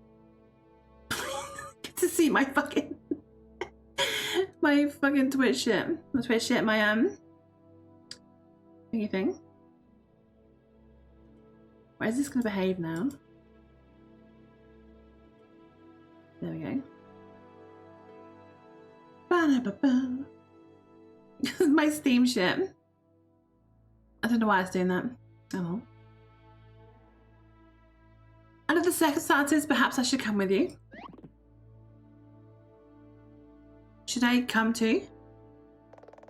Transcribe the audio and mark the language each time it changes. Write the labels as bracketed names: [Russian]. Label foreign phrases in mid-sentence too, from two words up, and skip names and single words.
[English] Get to see my fucking... my fucking Twitch shit. My Twitch shit, my, thingy thing. Where is this gonna behave now? There we go. Ba-da-ba-ba. My Steam shit. I don't know why I was doing that. Oh well. Under the circumstances, perhaps I should come with you. Should I come too?